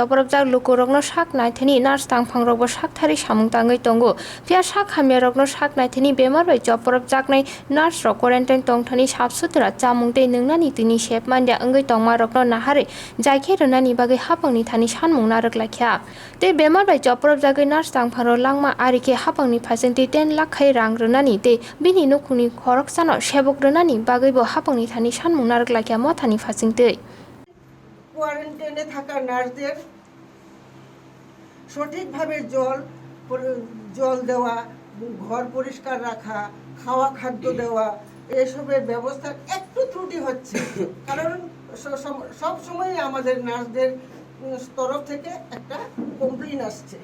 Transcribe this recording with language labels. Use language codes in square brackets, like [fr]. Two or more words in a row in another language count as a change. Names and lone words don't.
[trp] Choporok Jak Lukurok no Shak Naithani Nars Tang Phang Rok Shak Thari Shamung Tangai Tongo Pia Shak Hamerok no Shak Naithani Bemar by Choporok Jak Nai Nars Rok Quarantine Tong Thani Shap Sutra Chamung Te Nungnani Tini Shep Mandia Angai Tongma Rok no Nahare Jaike Runani Bagai Hapang ni Thani Shan Mong Narak Lakya Te Bemar by Choporok Jagai Nars Tang Phang Rok Langma Arike Hapang ni Phasenti 10 lakh Khai Rang Runani te bini nukuni khorok sano sebok runani bagaibo hapangni thani sanmung narak lakya mo thani phasingtei [bn] কোয়ারেন্টাইনে থাকা নার্সদের সঠিকভাবে জল দেওয়া, ঘর পরিষ্কার রাখা, খাওয়া খাদ্য দেওয়া এসবের ব্যবস্থার একটু ত্রুটি হচ্ছে। কারণ সব সময় আমাদের নার্সদের তরফ থেকে একটা কমপ্লেইন আসছে।